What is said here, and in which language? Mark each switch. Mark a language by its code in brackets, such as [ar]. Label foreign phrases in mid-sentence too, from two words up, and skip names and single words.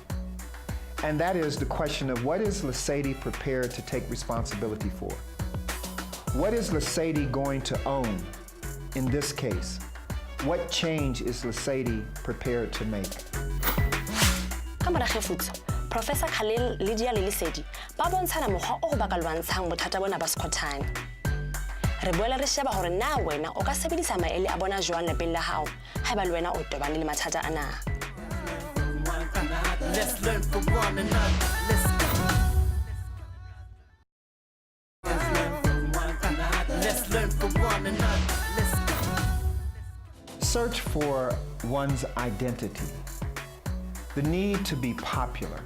[en] And that is the question of what is Lesadi prepared to take responsibility for? What is Lesadi going to own in this case? What change is Lesadi prepared to make? [st] Professor Khalil Lydia le Lesadi ba bontshana mokgwa o go baka lwantshang bothata bona ba Skhotane. Re boela re sheba hore na wena o ka sebedisa maele a bona jwang lepeng la hao haeba le wena o tobane le mathata ana. [en] Let's learn from one another. Let's learn from one another. Let's go. Search for one's identity. The need to be popular.